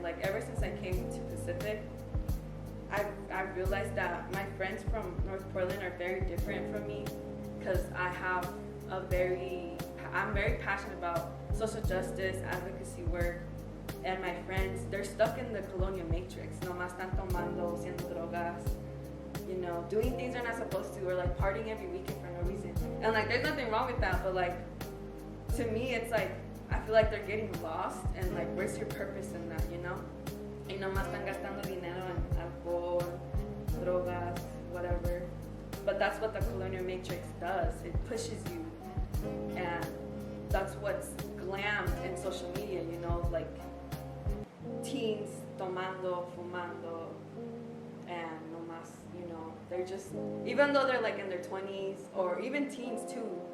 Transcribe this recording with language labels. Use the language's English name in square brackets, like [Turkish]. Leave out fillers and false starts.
[English] Like, ever since I came to Pacific, I've realized that my friends from North Portland are very different from me, because I'm very passionate about social justice, advocacy work, and my friends, they're stuck in the colonial matrix. [Spanish] Nomás están tomando, haciendo drogas, [English] you know, doing things they're not supposed to, or like partying every weekend for no reason. And like, there's nothing wrong with that, but like, to me, it's like, I feel like they're getting lost, and like, where's your purpose in that, you know? [Spanish] Y nomás están gastando dinero en alcohol, drogas, whatever. [English] But that's what the colonial matrix does. It pushes you, and that's what's glammed in social media, you know, like teens [Spanish] tomando, fumando, [English] and [Spanish] nomás, [English] you know, they're just, even though they're like in their 20s, or even teens too,